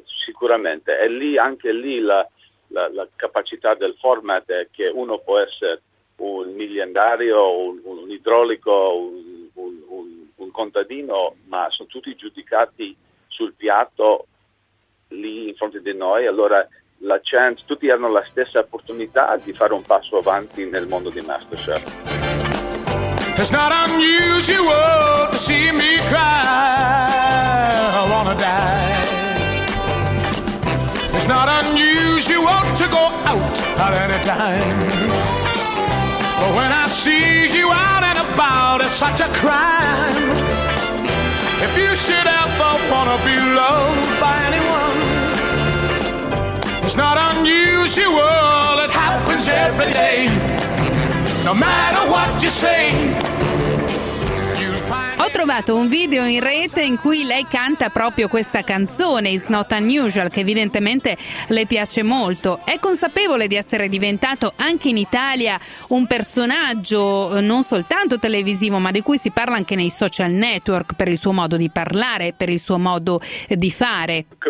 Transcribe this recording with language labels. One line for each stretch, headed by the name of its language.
Italian: Sicuramente, è lì, anche lì la capacità del format è che uno può essere un miliardario, un idraulico, un contadino, ma sono tutti giudicati sul piatto lì in fronte di noi, allora la chance, tutti hanno la stessa opportunità di fare un passo avanti nel mondo di MasterChef.
English: It's not unusual to see me cry. I wanna die. It's not unusual to go out at any time. But when I see you out and about, it's such a crime. If you should ever wanna be loved by anyone. It's not unusual, it happens every day. No matter what you say.
Italian: Ho trovato un video in rete in cui lei canta proprio questa canzone, It's Not Unusual, che evidentemente le piace molto. È consapevole di essere diventato anche in Italia un personaggio non soltanto televisivo, ma di cui si parla anche nei social network per il suo modo di parlare, per il suo modo di fare.